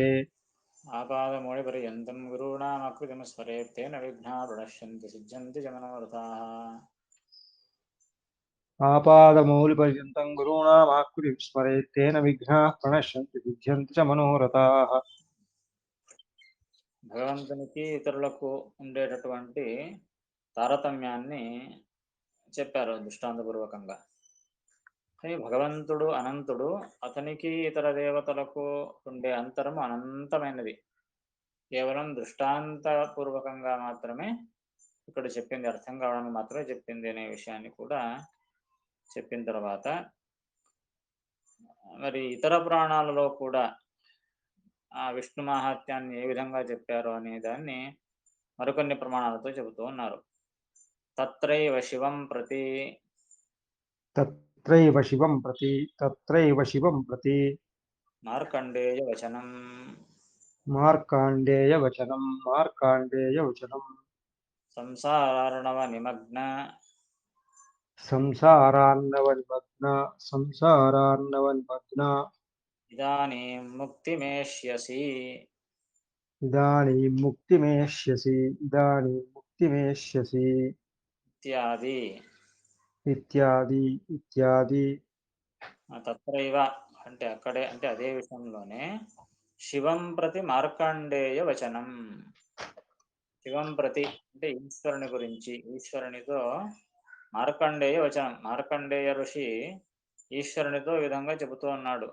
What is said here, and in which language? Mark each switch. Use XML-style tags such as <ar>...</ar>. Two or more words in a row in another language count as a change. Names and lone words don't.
<sa>आपादमौलिपर्यन्तं गुरूणामाकृतिं स्मरेत् तेन विघ्नाः प्रणश्यन्ति सिद्ध्यन्ति च मनोरथाः। आपादमौलिपर्यन्तं गुरूणामाकृतिं स्मरेत् तेन विघ्नाः प्रणश्यन्ति सिद्ध्यन्ति च मनोरथाः।</sa> <te>భగవంతునికి ఇతరులకు ఉండేటటువంటి తారతమ్యాన్ని చెప్పారు దృష్టాంతపూర్వకంగా. కానీ భగవంతుడు అనంతుడు, అతనికి ఇతర దేవతలకు ఉండే అంతరం అనంతమైనది. కేవలం దృష్టాంతపూర్వకంగా మాత్రమే ఇక్కడ చెప్పింది, అర్థం కావడానికి మాత్రమే చెప్పింది అనే విషయాన్ని కూడా చెప్పిన తర్వాత, మరి ఇతర పురాణాలలో కూడా ఆ విష్ణు మహాత్యాన్ని ఏ విధంగా చెప్పారు అనే దాన్ని మరికొన్ని ప్రమాణాలతో చెబుతూ ఉన్నారు.</te> <sa>తత్రైవ శివం ప్రతి तत्रैव शिवं प्रति तत्रैव शिवं प्रति మార్కండేయ వచనం मार्काण्डेयवचनं मार्काण्डेयवचनं సంసారార్ణవ నిమగ్న संसारान्नवनिमग्न संसारान्नवनिमग्न ఇదానీం ముక్తిమేష్యసి इदानीं मुक्तिमेष्यसि इदानीं मुक्तिमेष्यसि ఇత్యాది. इत्यादि इत्यादि</sa> <te>తత్రైవ అంటే అక్కడే, అంటే అదే విషయంలోనే</te> <sa>శివం ప్రతి మార్కండేయ వచనం. శివం ప్రతి</sa> <te>అంటే ఈశ్వరుని గురించి, ఈశ్వరునితో</te> <sa>మార్కండేయ వచనం.</sa> <te>మార్కండేయ ఋషి ఈశ్వరునితో ఈ విధంగా చెబుతూ ఉన్నాడు.</te>